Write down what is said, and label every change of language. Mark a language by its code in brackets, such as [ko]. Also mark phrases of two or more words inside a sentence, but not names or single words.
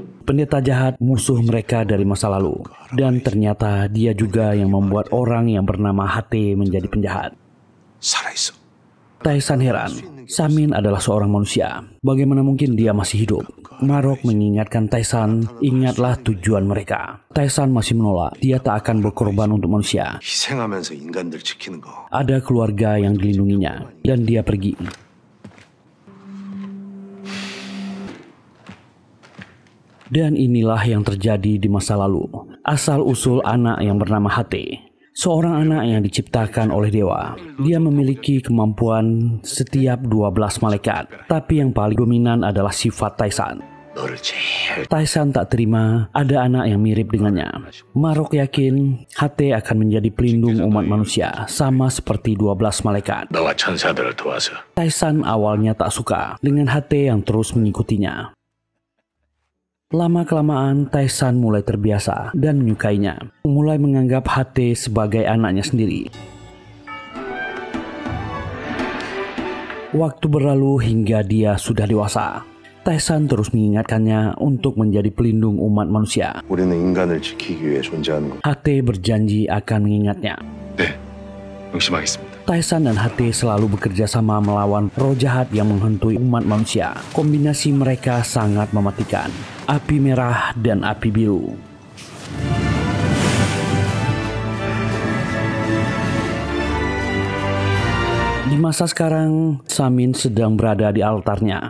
[id] Pendeta jahat musuh mereka dari masa lalu. Dan ternyata dia juga yang membuat orang yang bernama HT menjadi penjahat. [ko] 살아있어. [id] Tae-san heran, Samin adalah seorang manusia. Bagaimana mungkin dia masih hidup? Marok mengingatkan Tae-san, ingatlah tujuan mereka. Tae-san masih menolak, dia tak akan berkorban untuk manusia. [ko] 희생하면서 인간들 지키는 거. [id] Ada keluarga yang dilindunginya, dan dia pergi. Dan inilah yang terjadi di masa lalu. Asal-usul anak yang bernama HT. Seorang anak yang diciptakan oleh dewa. Dia memiliki kemampuan setiap 12 malaikat. Tapi yang paling dominan adalah sifat Tae-san. [ko] 너를 제일 [id] Tae-san tak terima ada anak yang mirip dengannya. Marok yakin HT akan menjadi pelindung umat manusia. Sama seperti 12 malaikat. [ko] 너와 천사들을 도와서 [id] Tae-san awalnya tak suka dengan HT yang terus mengikutinya. Lama-kelamaan Tae-san mulai terbiasa dan menyukainya. Mulai menganggap HT sebagai anaknya sendiri. Waktu berlalu hingga dia sudah dewasa. Tae-san terus mengingatkannya untuk menjadi pelindung umat manusia. [ko] 우리는 인간을 지키기 위해 존재하는 거. [id] HT berjanji akan mengingatnya. [ko] 네 명심하겠습니다. [id] Tae-san dan HT selalu bekerja sama melawan roh jahat yang menghantui umat manusia. Kombinasi mereka sangat mematikan. Api merah dan api biru. Di masa sekarang, Samin sedang berada di altarnya.